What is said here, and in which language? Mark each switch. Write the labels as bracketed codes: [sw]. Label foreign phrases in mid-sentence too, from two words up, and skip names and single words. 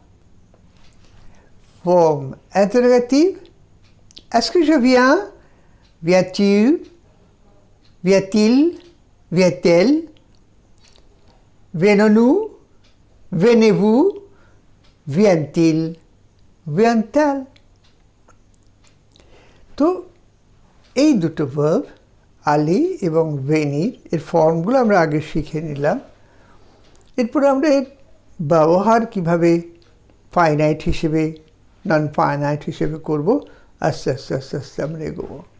[fr] Forme interrogative. Est-ce que je viens? Viens-tu? Vient-il? Vient-elle? Venons-nous? Venez-vous? Vient-il? Vient-elle? [bn] তো এই দুটো ভার্ব aller এবং venir এর ফর্মগুলো আমরা আগে শিখে নিলাম। এরপরে আমরা এর ব্যবহার কিভাবে ফাইনাইট হিসেবে [en] non finite [bn] হিসেবে করব আস্তে আস্তে আস্তে আস্তে আমরা এগোবো।